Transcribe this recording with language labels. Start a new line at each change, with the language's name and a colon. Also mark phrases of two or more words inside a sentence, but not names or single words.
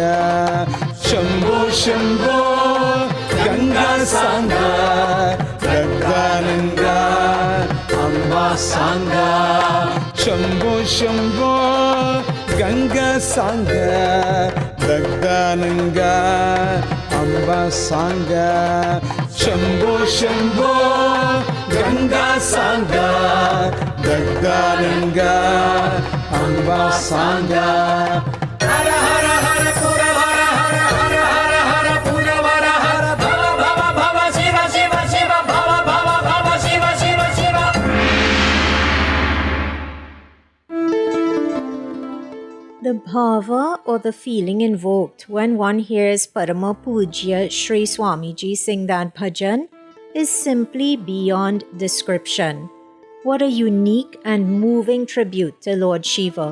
Sanskrit: ಶಂಭೋ ಶಂಭೋ ಗಂಗಾ ಸಾಂಗ ದಗ್ಧನಂಗ ಅಂಬ ಸಾಂಗ ಶಂಭೋ ಶಂಭೋ ಗಂಗಾ ಸಾಂಗ ದಗ್ಧನಂಗ ಅಂಬ ಸಾಂಗ ಶಂಭೋ ಶಂಭೋ ಗಂಗಾ ಸಾಂಗ ದಗ್ಧನಂಗ ಅಂಬ ಸಾಂಗ ಹರ ಹರ ಹರ ಪುರ ಹರ ಹರ ಹರ ಹರ ಹರ ಪುರವರ ಹರ ಭವ ಭವ ಭವ ಶಿವ ಶಿವ ಶಿವ ಭವ ಭವ ಭವ ಶಿವ ಶಿವ ಶಿವ.
English: The bhava or the feeling invoked when one hears Parama Pujya Sri Swamiji sing that bhajan is simply beyond description. What a unique and moving tribute to Lord Shiva.